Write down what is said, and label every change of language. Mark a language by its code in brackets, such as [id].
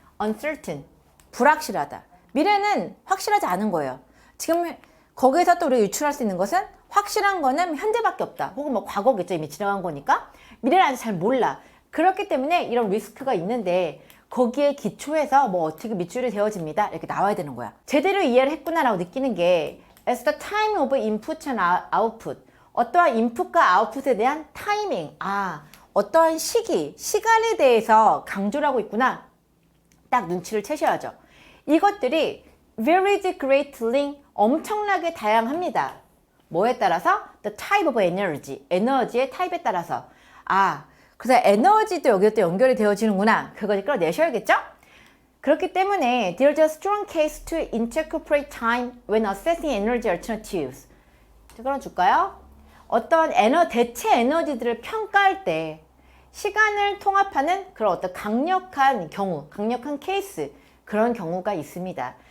[ko] uncertain, 불확실하다. 미래는 확실하지 않은 거예요. 지금 거기에서 또 우리가 유출할 수 있는 것은 확실한 거는 현재밖에 없다. 혹은 뭐 과거겠죠. 이미 지나간 거니까. 미래는 아직 잘 몰라. 그렇기 때문에 이런 리스크가 있는데 거기에 기초해서 뭐 어떻게 밑줄이 되어집니다. 이렇게 나와야 되는 거야. 제대로 이해를 했구나라고 느끼는 게 [en] as the time of input and output. [ko] 어떠한 인풋과 아웃풋에 대한 타이밍. 어떠한 시간에 대해서 강조를 하고 있구나. 딱 눈치를 채셔야죠. 이것들이 [en] varies greatly, [ko] 엄청나게 다양합니다. 뭐에 따라서? [en] The type of energy, [ko] 에너지의 타입에 따라서. 그래서 에너지도 여기에 또 연결이 되어지는구나. 그걸 끌어내셔야겠죠? 그렇기 때문에 [en] there's a strong case to interpret time when assessing energy alternatives. [ko] 끌어줄까요? 어떤 대체 에너지들을 평가할 때 시간을 통합하는 그런 어떤 강력한 경우, 강력한 케이스, 그런 경우가 있습니다.